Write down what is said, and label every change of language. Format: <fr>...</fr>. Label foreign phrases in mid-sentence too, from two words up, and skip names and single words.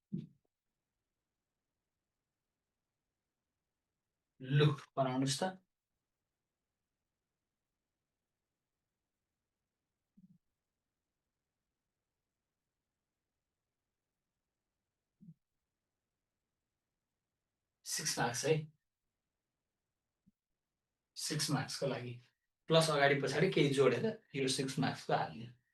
<en>Look, understand?</en> <ne>6 marks है 6 marks को लागि प्लस अगाडि पछाडि केही जोडेर यो 6 marks को हाल्ने</ne>